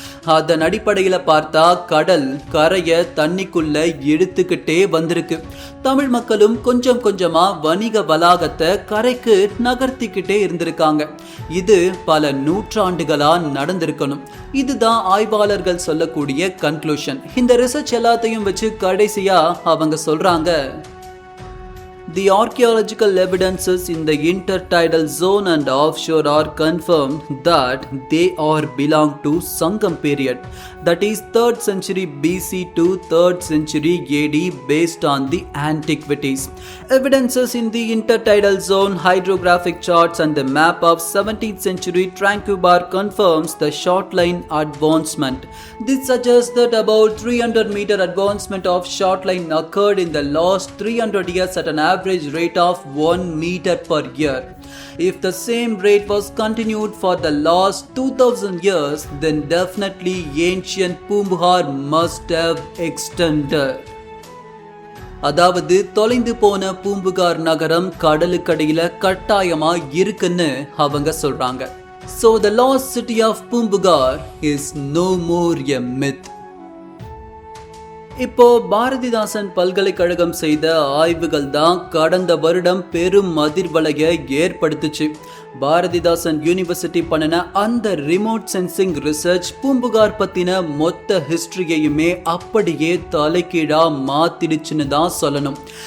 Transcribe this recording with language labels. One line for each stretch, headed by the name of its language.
Tamil: அதன் அடிப்படையில பார்த்தா கடல் கரைய தண்ணிக்குள்ள இழுத்துக்கிட்டே வந்திருக்கு. தமிழ் மக்களும் கொஞ்சம் கொஞ்சமா வணிக வளாகத்தை கரைக்கு நகர்த்திக்கிட்டே இருந்திருக்காங்க. இது பல நூற்றாண்டுகளா நடந்திருக்கணும். இதுதான் ஆய்வாளர்கள் சொல்லக்கூடிய கன்க்ளூஷன். இந்த ரிசர்ச் எல்லாத்தையும் வச்சு கடைசியா அவங்க சொல்றாங்க,
English: the archaeological evidences in the intertidal zone and offshore are confirmed that they are belong to Sangam period, that is 3rd century BC to 3rd century AD based on the antiquities. Evidences in the intertidal zone, hydrographic charts and the map of 17th century Tranquebar confirms the short line advancement. This suggests that about 300 meter advancement of short line occurred in the last 300 years at an average rate of 1 meter per year. If the same rate was continued for the last 2000 years, then definitely ancient Poombuhar must have extended.
Tamil: அதாவது தொலைந்து போன பூம்புகார் நகரம் கடலுக்கடியில கட்டாயமா இருக்குன்னு அவங்க சொல்றாங்க.
English: So the lost city of Poombugar is no more a myth.
Tamil: இப்போ பாரதிதாசன் பல்கலைக்கழகம் செய்த ஆய்வுகள் தான் கடந்த வருடம் பெரும் அதிர்வலையை ஏற்படுத்துச்சு. பாரதிதாசன் யூனிவர்சிட்டி பண்ணின அந்த ரிமோட் சென்சிங் ரிசர்ச் பூம்புகார் பத்தின மொத்த ஹிஸ்டரியையுமே அப்படியே தலைகீழா மாத்திடுச்சுன்னு தான் சொல்லணும்.